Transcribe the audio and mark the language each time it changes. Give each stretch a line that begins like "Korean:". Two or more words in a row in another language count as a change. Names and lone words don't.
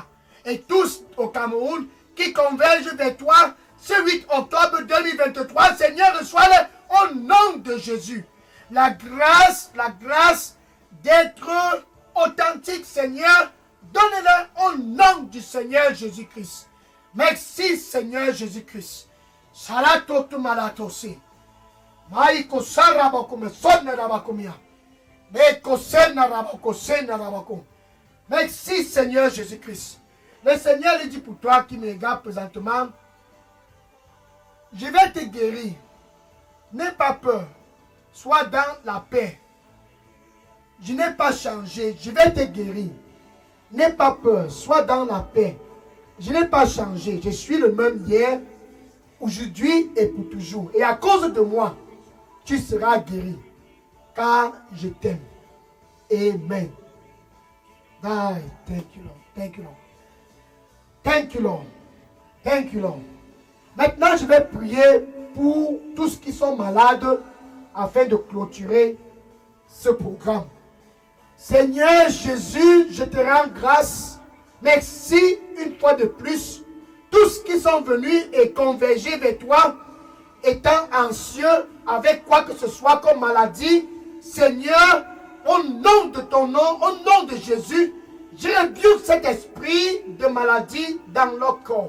French: Et tous au Cameroun qui convergent vers toi ce 8 octobre 2023. Seigneur, reçois-les au nom de Jésus. La grâce d'être authentique, Seigneur, donne-leur au nom du Seigneur Jésus-Christ. Merci, Seigneur Jésus-Christ. Salatotu malatose. Maïko sarabakome sonne rabakomia. Beko sena rabako sena rabako. Merci, Seigneur Jésus-Christ. Le Seigneur lui dit pour toi qui me regarde présentement, je vais te guérir. N'aie pas peur. Sois dans la paix. Je n'ai pas changé. Je vais te guérir. N'aie pas peur. Sois dans la paix. Je n'ai pas changé. Je suis le même hier, aujourd'hui et pour toujours. Et à cause de moi, tu seras guéri. Car je t'aime. Amen.
English: Thank you, Lord. Thank you, Lord. Thank you, Lord. Thank you, Lord.
French: Maintenant, je vais prier pour tous qui sont malades afin de clôturer ce programme. Seigneur Jésus, je te rends grâce. Merci une fois de plus. Tous qui sont venus et convergés vers toi, étant anxieux avec quoi que ce soit comme maladie, Seigneur, au nom de ton nom, au nom de Jésus, je rebuke cet esprit de maladie dans leur corps.